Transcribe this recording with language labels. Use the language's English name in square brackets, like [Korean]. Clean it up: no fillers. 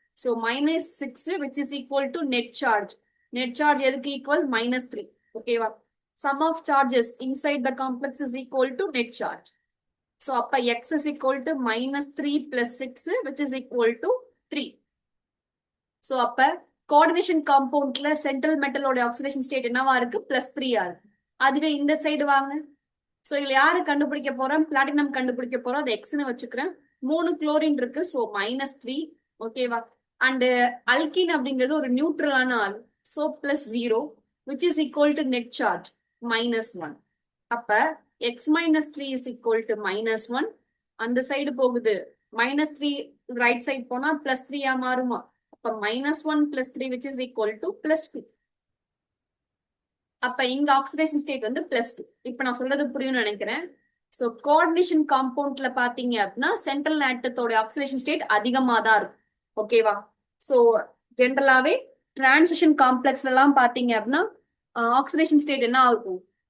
[English] So minus 6 which is equal to net charge. Net charge எதுக்கு equal? -3. ஓகேவா? Sum of charges inside the complex is equal to net charge. So அப்ப x is equal to -3 plus 6 which is equal to 3. [Tamil] So அப்ப coordination காம்பவுண்ட்ல central மெட்டலோட oxidation state என்னவா இருக்கு? +3 இருக்கு. அதுவே இந்த side வாங்க. சோ இதுல யாரு கண்டுபிடிக்க போறோம்? பிளாட்டினம் கண்டுபிடிக்க போறோம், அதை எக்ஸ்னு வச்சுக்கிறேன். 3 குளோரின் இருக்கு. சோ -3. ஓகேவா? அண்ட் அல்கின் அப்படிங்கிறது ஒரு நியூட்ரலான ஆள். [English] So +0 which is equal to net charge -1. [Tamil] அப்ப x -3 is equal to -1. அந்த சைடு போகுது -3, ரைட் சைடு போனா +3 மாறுமா? அப்ப -1 +3 which is equal to +2. அப்ப இங்க ஆக்சிடேஷன் ஸ்டேட் வந்து +2. இப்ப நான் சொல்றது புரியும்னு நினைக்கிறேன். சோ கோஆர்டினேஷன் காம்பவுண்ட்ல பாத்தீங்க அப்படின்னா சென்ட்ரல் ஆட்டத்தோட ஆக்சிடேஷன் ஸ்டேட் அதிகமா தான் இருக்கும். ஓகேவா? சோ ஜென்ரலாவே டிரான்சிஷன் காம்ப்ளெக்ஸ்ல எல்லாம் பாத்தீங்க அப்படின்னா ஆக்சிடேஷன் ஸ்டேட் என்ன ஆகும்?